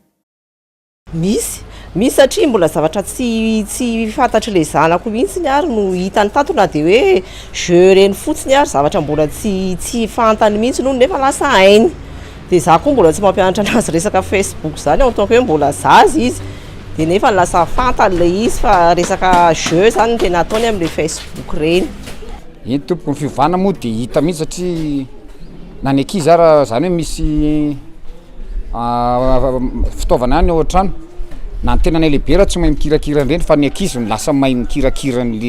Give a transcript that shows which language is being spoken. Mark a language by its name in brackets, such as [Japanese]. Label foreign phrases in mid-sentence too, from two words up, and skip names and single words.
[Malagasy] Misy satria mbola zavatra tsy fantatry le zanako mihitsy ary no hitany tato na dia hoe jeu reny fotsiny ary zavatra mbola tsy fantany mihitsy noho nefa lasa hainy. Dia za koa mbola tsy mampianatra anazy resaka Facebook zany [French] en tant que [Malagasy] hoe mbola zaza izy dia nefa lasa fantany le izy fa resaka jeu zany tena ataony amin'le Facebook reny. Iny tompoko ny fiovana moa dia hita mihitsy satria na ny ankizy ara zany hoe misy fitaovana ihany ao an-trano na ny tena ny lehibe raha tsy mahay mikirakira ireny fa ny ankizy no lasa mahay mikirakira